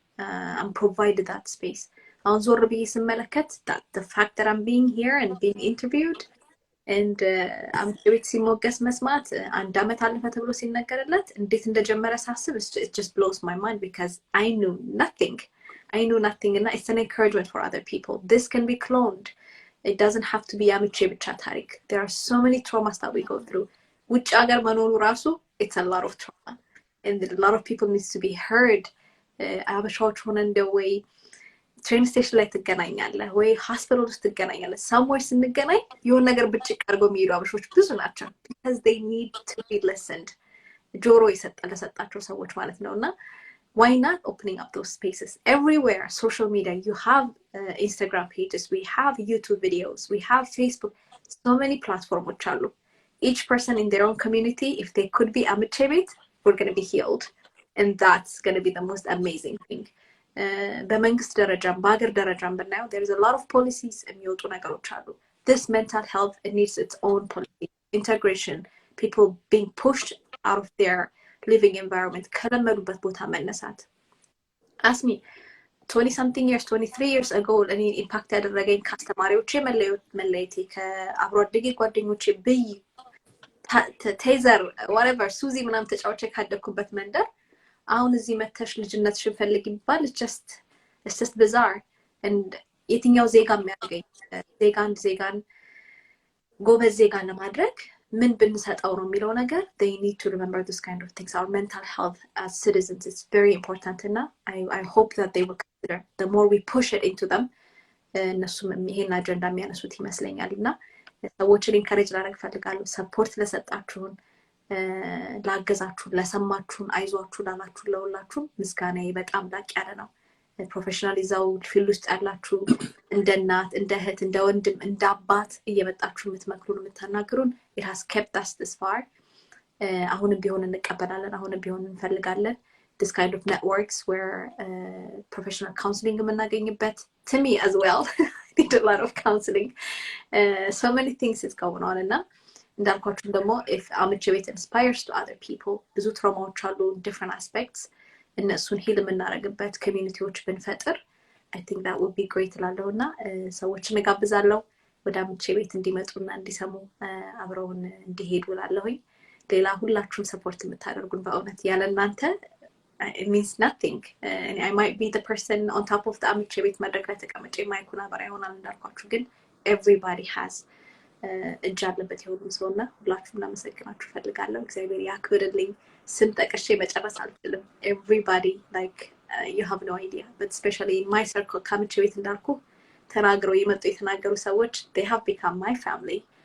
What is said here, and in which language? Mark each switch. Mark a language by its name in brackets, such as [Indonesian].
[English] I'm provided that space. [Amharic] አሁን ዞር ብዬ ስመለከት [English] that the fact that I'm being here and being interviewed and [Amharic] አሚቼ ቤት ሲሞገስ መስማት አንድ አመት አለፈ ተብሎ ሲነገርለት እንዴት እንደጀመረ ሳስብ [English] it just blows my mind because I knew nothing and it's an encouragement for other people. This can be cloned. It doesn't have to be [Amharic] አሚቼ ብቻ ታሪክ. [English] There are so many traumas that we go through. [Amharic] ውጭ ሀገር መኖሩ ራሱ [English] it's a lot of trauma and a lot of people needs to be heard. [Amharic] አበሻዎች ሆነ እንደው ወይ ትሬን ስቴሽን ላይ ትገናኛለህ ወይ ሆስፒታል ውስጥ ትገናኛለህ somewhere ስንገናኝ የሆነ ነገር ብጭቅ አድርገው የሚሄዱ አበሾች ብዙ ናቸው [English] because they need to be listened. [Amharic] ጆሮ ለሰጣቸው ሰዎች ማለት ነውና [English] why not opening up those spaces everywhere? Social media, you have Instagram pages, we have YouTube videos, we have Facebook, so many platforms [Amharic] አሉ. [English] Each person in their own community, if they could be Amiche Bayt, we're going to be healed, and that's going to be the most amazing thing. [Amharic] በመንግስት ደረጃም በአገር ደረጃም ብናየው [English] there is a lot of policies [Amharic] የሚወጡ ነገሮች አሉ. [English] This mental health, it needs its own policy integration. People being pushed out of their living environment [Amharic] ከለመዱበት ቦታ መነሳት. [English] Ask me 20 something years 23 years ago [Amharic] እኔ ኢምፓክት ያደረገኝ ከአስተማሪዎቼ መለየቴ ከአብሮ አደጌ ጓደኞቼ ብይ ቴዘር whatever ሱዚ ምናምን ተጫውቼ ካደኩበት መንደር አሁን እዚህ መተሽ ልጅነትሽን ፈልጊ ይባል [English] it's just bizarre. [Amharic] and የትኛው ዜጋ የሚያገኝ ዜጋን ጎበዝ ዜጋን ለማድረግ ምን ብንሰጣው ነው የሚለው ነገር [English] they need to remember this kind of things. Our mental health as citizens is very important [Amharic] እና [English] I hope that they will consider the more we push it into them. [Amharic] እነሱም ይሄን አጀንዳ የሚያነሱት ይመስለኛል እና ሰዎችን ኢንካሬጅ ላደርግ ፈልጋለሁ። ሰፖርት ለሰጣችሁን ላገዛችሁን ለሰማችሁን አይዟችሁ ላላችሁ ለሁላችሁ ምስጋናዬ በጣም ላቅ ያለ ነው። ፕሮፌሽናል ይዛው ፊልድ ውስጥ ያላችሁ እንደ እናት እንደ እህት እንደ ወንድም እንደ አባት እየመጣችሁ የምትመክሩን የምትናገሩን [English] it has kept us this far. [Amharic] አሁንም ቢሆን እንቀበላለን አሁንም ቢሆን እንፈልጋለን [English] this kind of networks where professional counseling [Amharic] የምናገኝበት [English] to me as well I need a lot of counseling. So many things is going on [Amharic] እና እንዳልኳችሁ ደግሞ [English] if Amiche Bayt inspires to other people [Amharic] ብዙ ትራውማዎች አሉ [English] different aspects [Amharic] እነሱን ሂል የምናደርግበት ኮሚኒቲዎች ብንፈጥር [English] I think that would be great [Amharic] ላለውና ሰዎችን እጋብዛለሁ ወደ Amiche Bayt እንዲመጡና እንዲሰሙ አብረውን እንዲሄዱ ላለሁኝ። ሌላ ሁላችሁም ሰፖርት የምታደርጉን በእውነት ያለ እናንተ [English] it means nothing. And I might be the person on top of the Amiche Bayt [Amharic] መድረክ ላይ ተቀምጬ ማይኩን አበራ ይሆናል እንዳልኳችሁ ግን [English] everybody has [Amharic] እጅ አለበት የሁሉም ሰውና ሁላችሁም ላመሰግናችሁ ፈልጋለሁ። እግዚአብሔር ያክብርልኝ። ስም ጠቅሼ መጨረስ አልችልም። [English] everybody like you have no idea but especially in my circle Amiche Bayt [Amharic] እንዳልኩ ተናግረው የመጡ የተናገሩ ሰዎች [English] they have become my family.